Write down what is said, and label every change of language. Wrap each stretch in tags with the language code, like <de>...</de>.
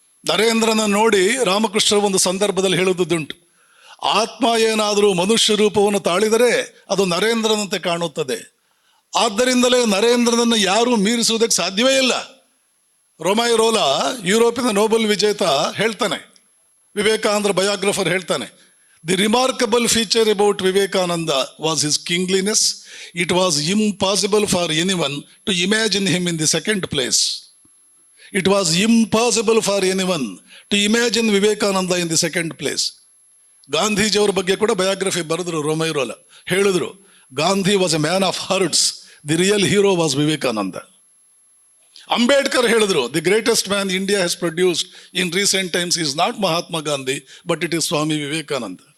<kn>ನರೇಂದ್ರನ ನೋಡಿ ರಾಮಕೃಷ್ಣ ಒಂದು ಸಂದರ್ಭದಲ್ಲಿ ಹೇಳುವುದುಂಟು, ಆತ್ಮ ಏನಾದರೂ ಮನುಷ್ಯ ರೂಪವನ್ನು ತಾಳಿದರೆ ಅದು ನರೇಂದ್ರನಂತೆ ಕಾಣುತ್ತದೆ. ಆದ್ದರಿಂದಲೇ ನರೇಂದ್ರನನ್ನು ಯಾರೂ ಮೀರಿಸುವುದಕ್ಕೆ ಸಾಧ್ಯವೇ ಇಲ್ಲ. ರೊಮಾಯ್ ರೋಲಾ, ಯುರೋಪಿನ ನೋಬೆಲ್ ವಿಜೇತ, ಹೇಳ್ತಾನೆ, ವಿವೇಕಾನಂದ ಬಯೋಗ್ರಫರ್ ಹೇಳ್ತಾನೆ,</kn> <en>the remarkable feature about Vivekananda was his kingliness. It was impossible for anyone to imagine him in the second place. It was impossible for anyone to imagine Vivekananda in the second place.</en> <kn>ಗಾಂಧೀಜಿಯವರ ಬಗ್ಗೆ ಕೂಡ biography ಬರೆದ್ರು ರೊಮಾಯ್ ರೋಲಾ. ಹೇಳಿದ್ರು,</kn> <en>Gandhi was A man of hertz, the real hero was Vivekananda.</en> <kn>Ambedkar ಹೇಳಿದ್ರು,</kn> <en>The greatest man India has produced in recent times is not Mahatma Gandhi but it is Swami Vivekananda.</en>